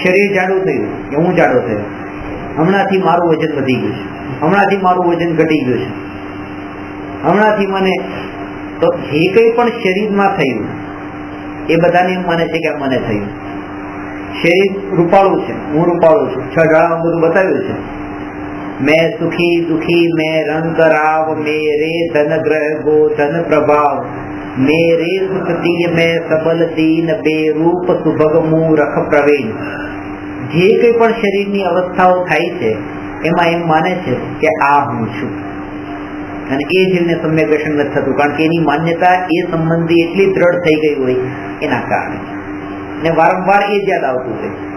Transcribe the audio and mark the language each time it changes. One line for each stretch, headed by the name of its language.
Gujarati: શરીર જાડું થયું કે હું જાડો થયો, હમણાંથી મારું વજન વધી ગયું છે, હમણાંથી મારું વજન ઘટી ગયું છે, હમણાંથી મને તો જે કંઈ પણ શરીરમાં થયું એ બધાને એમ માને છે કે આ મને થયું. શરીર રૂપાળું છે, હું રૂપાળું છું. 6 ડાળામાં બધું બતાવ્યું છે.
Hindi: मैं सुखी दुखी मैं रंग राव मेरे धन ग्रह गो धन प्रभाव मेरे सुखती मैं सबल दीन बेरूप सुभग मूरख प्रवीण.
Gujarati: જે કંઈ પણ શરીરની અવસ્થાઓ થાય છે એમાં એમ માને છે કે આ હું છું. અને એ જીવને સમ્યક દર્શન નથી થતું, કારણ કે એની માન્યતા એ સંબંધી એટલી દ્રઢ થઈ ગઈ હોય એના કારણે. ને વારંવાર એ જ યાદ આવતું છે.